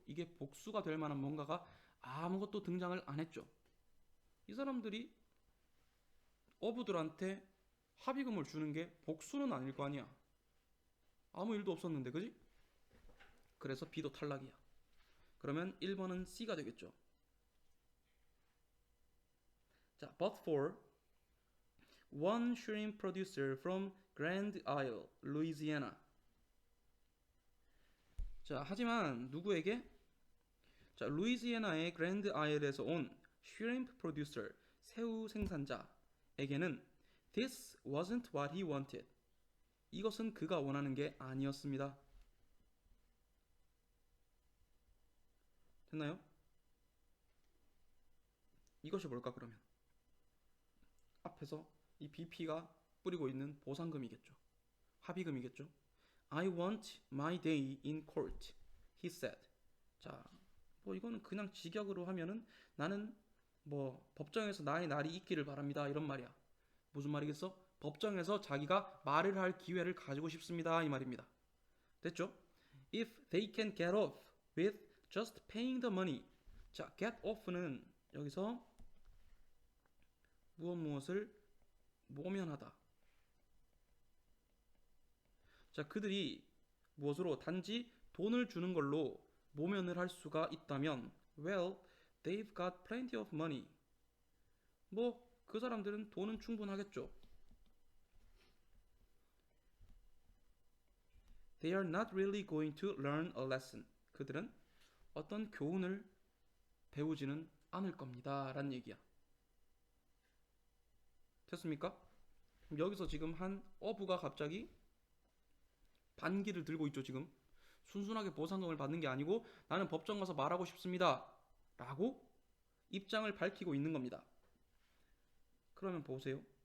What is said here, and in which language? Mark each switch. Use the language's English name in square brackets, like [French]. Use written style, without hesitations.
[Korean] 이게 복수가 될 만한 뭔가가 아무것도 등장을 안 했죠. 이 사람들이 어부들한테 합의금을 주는 게 복수는 아닐 거 아니야. 아무 일도 없었는데, 그지? 그래서 B도 탈락이야. 그러면 1번은 C가 되겠죠. [English] 자, but for one shrimp producer from Grand Isle, Louisiana. [Korean] 자, 하지만 누구에게? 자, 루이지애나의 그랜드 아일에서 온 [English] shrimp producer, [Korean] 새우 생산자에게는 [English] this wasn't what he wanted. [Korean] 이것은 그가 원하는 게 아니었습니다. 됐나요? 이것이 뭘까 그러면? 앞에서 이 BP가 뿌리고 있는 보상금이겠죠. 합의금이겠죠. [English] I want my day in court, he said. [Korean] 자, 뭐 이거는 그냥 직역으로 하면은 나는 뭐 법정에서 나의 날이 있기를 바랍니다 이런 말이야. 무슨 말이겠어? 법정에서 자기가 말을 할 기회를 가지고 싶습니다 이 말입니다. 됐죠? [English] If they can get off with just paying the money. [Korean] 자, get off는 여기서 무엇을 모면하다. 자, 그들이 무엇으로 단지 돈을 주는 걸로 모면을 할 수가 있다면 [English] well, they've got plenty of money. [Korean] 뭐 그 사람들은 돈은 충분하겠죠. [English] They are not really going to learn a lesson. [Korean] 그들은 어떤 교훈을 배우지는 않을 겁니다 라는 얘기야. 됐습니까? 여기서 지금 한 어부가 갑자기 반기를 들고 있죠. 지금 순순하게 보상금을 받는 게 아니고 나는 법정 가서 말하고 싶습니다 라고 입장을 밝히고 있는 겁니다. 그러면 보세요.